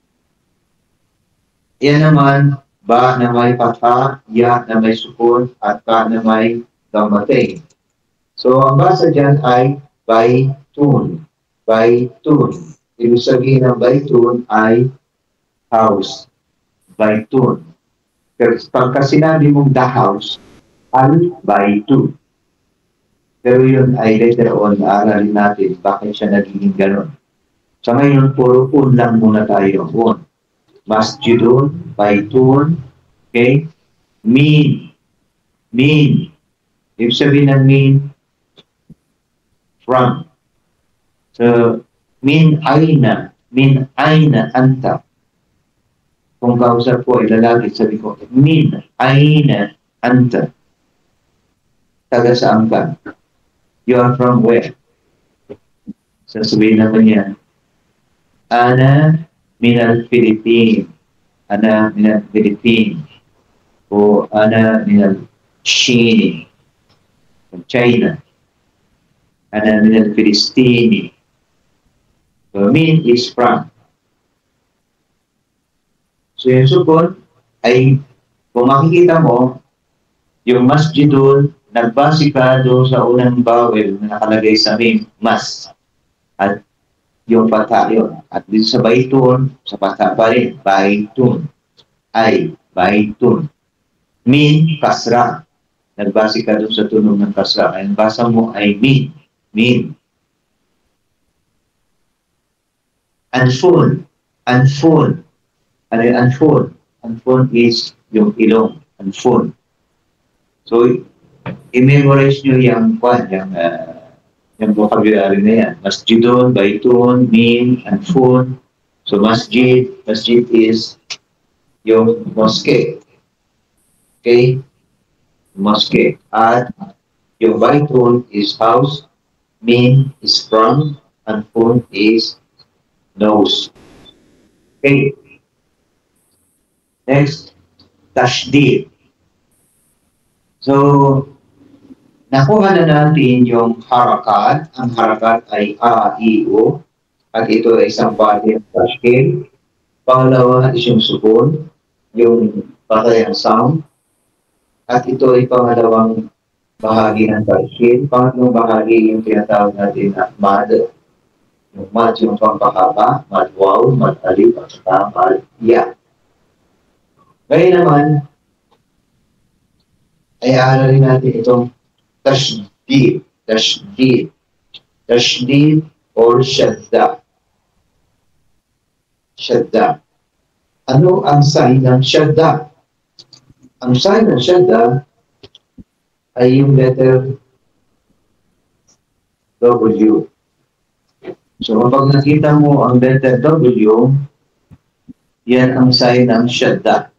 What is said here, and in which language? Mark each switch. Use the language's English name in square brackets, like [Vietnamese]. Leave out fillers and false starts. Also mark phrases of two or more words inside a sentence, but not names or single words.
[Filipino] Yan naman, ba na may fatha, ya na may sukun, at ka na may damatay. So, ang basa dyan ay baytun. Baytun. Ibig sabihin ng baytun ay house. Baytun. Pero pagka sinabi mong [English] the house, [Filipino] Al by 2. Pero yun ay [English] later on, [Filipino] aaralin natin bakit siya nagiging ganon. So ngayon, puro un lang muna tayo. Un. Masjidun, baitun, okay? Min. Min. Ibig sabihin ng min, from. [Arabic] So, من أين أنت. [Filipino] Kung kausap ko ay lalaki, sabi ko, [Arabic] من أين أنت. [Filipino] Taga saan ka? [English] You are from where? [Filipino] Sasabihin naman niya, [Arabic] أنا من ال Philippines. أنا من ال Philippines. O أنا من ال China. [English] From China. [Arabic] أنا من ال فلسطيني. [English] So, min is from. [Filipino] So, yung sukun ay, kung makikita mo, yung masjidul, nagbase ka doon sa unang vowel na nakalagay sa mim, mas. At yung pata yun. At dito sa baitun, sa pata pa rin, baitun. Ay, baitun. Min, kasra. Nagbase ka doon sa tunog ng kasra. Ang basa mo ay min. Min. Anfun. Anfun. Ano yung anfun? Anfun is yung ilong. Anfun. So, i-memorize nyo yung vocabulary na yan. Masjidun, baitun, min, anfun. So, masjid is yung mosque. Okay? Mosque. At yung [English] baitun is house, min is from, anfun is nose. [Filipino] Okay. Next, tashdid. So, nakuha na natin yung harakat. Ang harakat ay A, I, O. At ito ay isang [English] body of [Filipino] tashkil. Pangalawa is yung sukun, yung patayang sound. At ito ay pangalawang bahagi ng tashkil. Pangatlong bahagi yung tinatawag natin na mad. Yung mad yung pampahaba, mad waw, mad alif, at saka mad ya. Ngayon naman, ay aaralin natin itong tashdid. Tashdid. Tashdid or shadda. Shadda. Ano ang sign ng shadda? Ang sign ng shadda ay yung letter W. So kapag nakita mo ang letter W, yan ang sign ng shadda.